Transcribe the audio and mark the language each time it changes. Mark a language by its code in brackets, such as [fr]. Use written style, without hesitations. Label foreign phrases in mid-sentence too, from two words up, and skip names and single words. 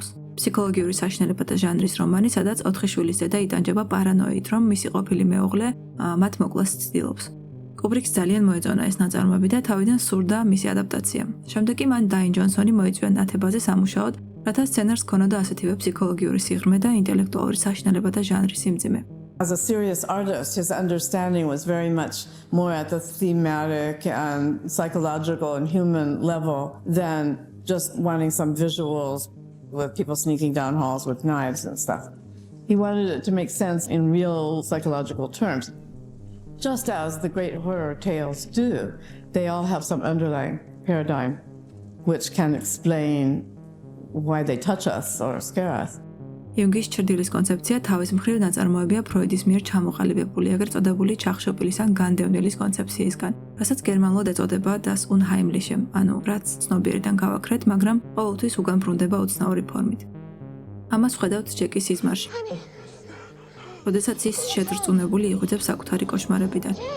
[ka] ფსიქოლოგიური საშინელებათა ჟანრის რომანი, სადაც 4 შვილის დედა იტანჯება პარანოით, რომ მისი ყოფილი მეუღლე მათ მოკლას ცდილობს. კუბრიკს ძალიან მოეწონა ეს ნაწარმოები და თავიდან სურდა მისი ადაპტაცია. შემდეგ კი მან დაინ ჯონსონი მოიწვია ნათებაზე სამუშაოდ, რათა სცენარს ჰქონოდა ასეთივე ფსიქოლოგიური სიღრმე და ინტელექტუალური საშინელებათა ჟანრის სიმძიმე. [en] As a serious artist, his understanding was very much more at the thematic and psychological and human level than just wanting some visuals with people sneaking down halls with knives and stuff. He wanted it to make sense in real psychological terms. Just as the great horror tales do, they all have some underlying paradigm which can explain why they touch us or scare us. [ka] იუნგის ჩრდილის კონცეფცია თავის მხრივ ნაწარმოებია ფროიდის მიერ ჩამოყალიბებული, ეგრეთ წოდებული ჩახშობილის ან განდევნილის კონცეფციისგან, რასაც გერმანულად ეწოდება [de] das Unheimliche, [ka] ანუ რაც ცნობიერიდან გავაქრეთ, მაგრამ ყოველთვის უგან ბრუნდება უცნაური ფორმით. ამას ვხედავთ ჯეკის სიზმარში. როდესაც ის შედრწმუნებული იღვიძებს საკუთარი კოშმარებიდან.